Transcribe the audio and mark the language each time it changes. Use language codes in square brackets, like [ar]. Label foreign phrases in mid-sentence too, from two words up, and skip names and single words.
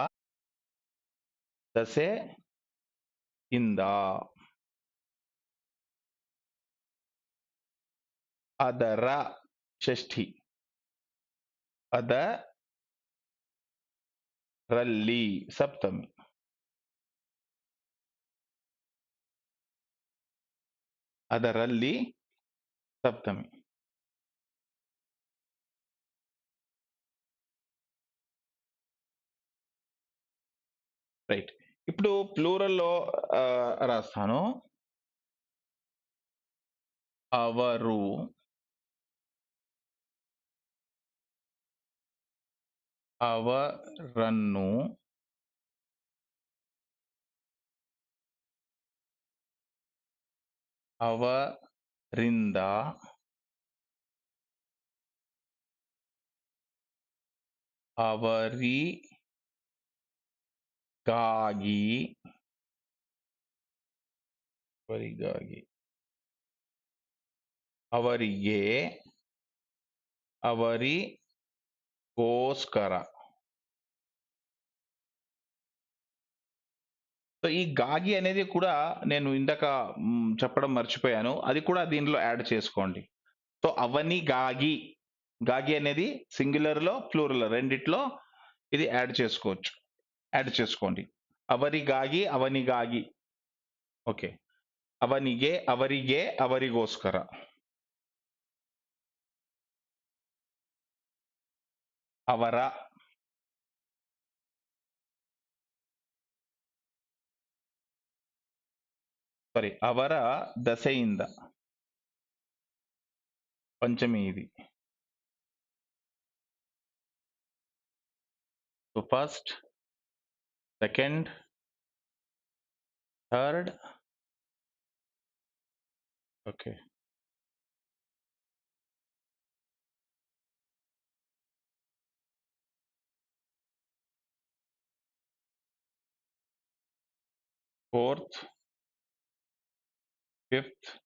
[kn] ದಸೆ ಇಂದ, ಅದರ ಷಷ್ಠಿ, ಅದರಲ್ಲಿ ಸಪ್ತಮಿ, ಅದರಲ್ಲಿ ಸಪ್ತಮಿ. [te] రైట్. ఇప్పుడు ప్లూరల్లో రాస్తాను. [kn] ಅವರು, ಅವರನ್ನು, ಅವರಿಂದ, ಅವರಿಗಾಗಿ, ಅವರಿಗೆ, ಅವರಿಗೋಸ್ಕರ. [te] సో ఈ గాగి అనేది కూడా నేను ఇందాక చెప్పడం మర్చిపోయాను. అది కూడా దీనిలో యాడ్ చేసుకోండి. సో అవని గాగి, గాగి అనేది సింగులర్ లో ప్లూరల్ రెండిట్లో ఇది యాడ్ చేసుకోవచ్చు. యాడ్ చేసుకోండి. [kn] ಅವರಿಗಾಗಿ, ಅವನಿಗಾಗಿ, ఓకే, ಅವನಿಗೆ, ಅವರಿಗೆ, ಅವರಿಗೋಸ್ಕರ, ಅವರ, ಸಾರಿ, ಅವರ ದಸೆಯಿಂದ, [te] పంచమి ఇది. [en] So first, second, third, Okay, fourth, fifth,